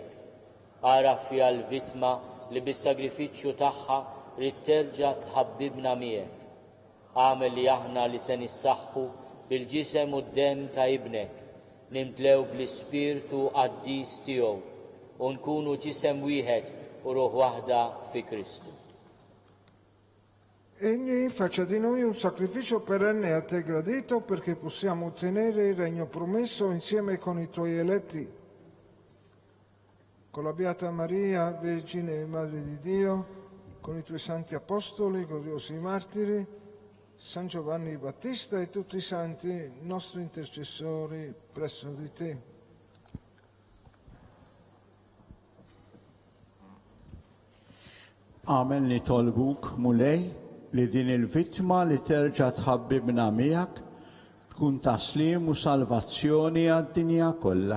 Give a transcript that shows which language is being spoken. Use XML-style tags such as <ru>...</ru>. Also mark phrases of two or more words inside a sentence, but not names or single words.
<mt>Ara fiha l-vittma li bis-sagrifiċċju tagħha rid terġa' tħabbibna miegħek. Għamel li aħna li se nissaħħu bil-ġisem u d-dem ta' ibnek, nimtlew bl-ispirtu qaddis tiegħu u nkunu ġisem wieħed u ruħ waħda fi Kristu.</mt> <it>Egli faccia di noi un sacrificio perenne a te gradito perché possiamo ottenere il regno promesso insieme con i tuoi eletti. Con la Beata Maria, Vergine e Madre di Dio, con i tuoi santi apostoli, gloriosi martiri, San Giovanni Battista e tutti i santi nostri intercessori presso di te.</it> <mt>Amen nitolbuk mulej li din il-vittma li terġa' tħabbibna miegħek tkun taslim u salvazzjoni għad-dinja kollha.</mt>